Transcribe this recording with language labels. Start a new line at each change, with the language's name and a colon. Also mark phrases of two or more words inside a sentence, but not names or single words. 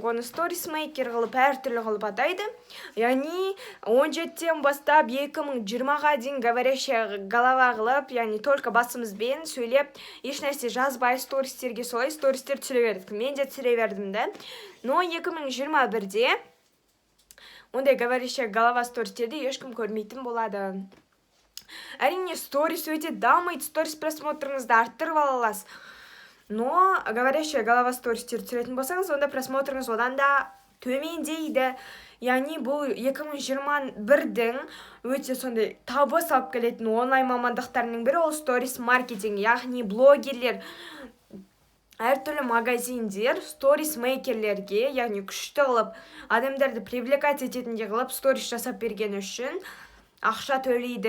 Kazakh: Оны
English: stories maker
Kazakh: қылып, әртүрлі қылып атайды. Яғни 17-тен бастап 2020-ға дейін
Russian: говорящая голова
Kazakh: қылып, яғни только басымызбен сөйлеп, ешнәрсе жазбай стористерге солай стористер түсіре бердік. Мен де түсіре бердім да. Но 2021-де ондай
Russian: говорящая голова
Kazakh: стористерді ешкім көрмейтін болады. Әрине, сторис өте дамайды, сторис просмотрыңызды арттырып ала аласыз. Но
Russian: говорящая голова
Kazakh: стористерді түсіретін болсаңыз, онда просмотрыңыз одан да төмендейді. Яғни бұл 2021-дің өте сондай табыс алып келетін онлайн мамандықтарының бірі ол
English: stories marketing.
Kazakh: Яғни блогерлер, әртүрлі магазиндер сторис мейкерлерге, яғни күшті қылып, адамдарды привлекать ететіндей қылып сторис жасап берген үшін ақша төлейді.